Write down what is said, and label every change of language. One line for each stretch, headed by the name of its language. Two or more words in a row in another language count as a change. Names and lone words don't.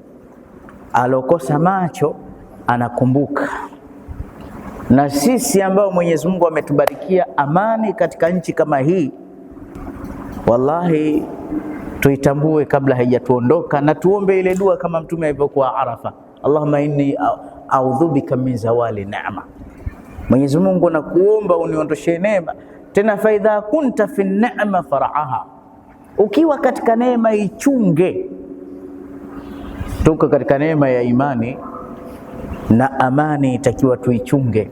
Swahili: Alokosa macho anakumbuka. Na sisi ambao Mwenyezi Mungu ametubarikia amani katika nchi kama hii, wallahi tuitambue kabla haijatuondoka, na tuombe ile dua kama Mtume alivyokuwa Arafa,
Arabic: اللهم إني أعوذ بك من زوال النعمة.
Swahili: Mwenyezi Mungu nakuomba uniondoshe neema. Tena
Arabic: فإذا كنت في نعمة فارعها,
Swahili: ukiwa katika neema ichunge. Tuko katika neema ya imani na amani, itakiwa tuichunge.